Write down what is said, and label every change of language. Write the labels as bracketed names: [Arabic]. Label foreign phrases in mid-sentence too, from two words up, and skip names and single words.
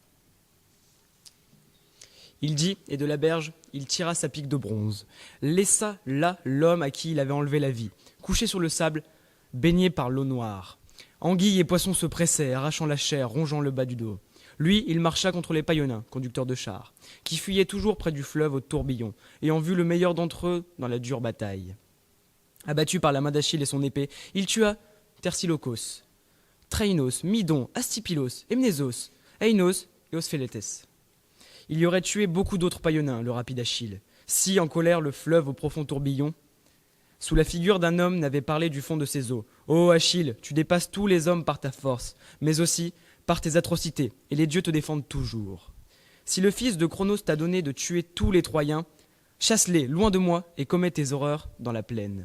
[French] Il dit, et de la berge, il tira sa pique de bronze, laissa là l'homme à qui il avait enlevé la vie, couché sur le sable, baigné par l'eau noire. Anguilles et poissons se pressaient, arrachant la chair, rongeant le bas du dos. Lui, il marcha contre les Païoniens, conducteurs de chars, qui fuyaient toujours près du fleuve au tourbillon, ayant vu le meilleur d'entre eux dans la dure bataille. Abattu par la main d'Achille et son épée, il tua Tersilocos, Trainos, Midon, Astypilos, Emnésos, Ainos et Osphélétès. Il y aurait tué beaucoup d'autres Païoniens, le rapide Achille, si, en colère, le fleuve au profond tourbillon, sous la figure d'un homme, n'avait parlé du fond de ses eaux. « Ô Achille, tu dépasses tous les hommes par ta force, mais aussi par tes atrocités, et les dieux te défendent toujours. Si le fils de Cronos t'a donné de tuer tous les Troyens, chasse-les loin de moi et commets tes horreurs dans la plaine.